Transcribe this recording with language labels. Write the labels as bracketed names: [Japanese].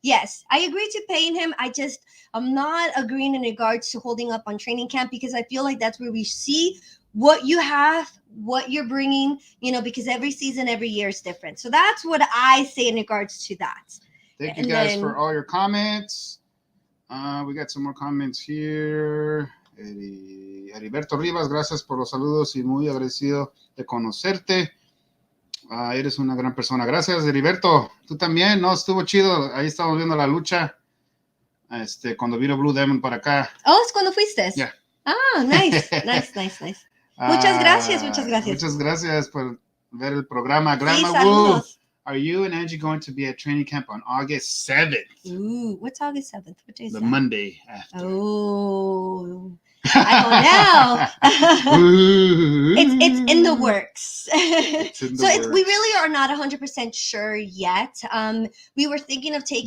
[English] Yes, I agree to paying him. I'm not agreeing in regards to holding up on training camp, because I feel like that's where we see what you have, what you're bringing, because every season, every year is different. So that's what I say in regards to that. Thank you guys for all your comments. We got some more comments here. [Spanish] Heriberto Rivas, gracias por los saludos y muy agradecido de conocerte. Eres una gran persona. Gracias, Heriberto. Tú también, ¿no? Estuvo chido. Ahí estamos viendo la lucha. Cuando vino Blue Demon para acá. Oh, es cuando fuiste. [English] Yeah. [Spanish] Ah, nice. Muchas gracias. Muchas gracias por ver el programa. [English] Grandma [Spanish] Sí, [English] Wu, are you and Angie going to be at training camp on August 7th? Ooh, what's August 7th? What day is the that? Monday after. Oh, I don't know. It's in the works. We really are not 100% sure yet. We were thinking of taking.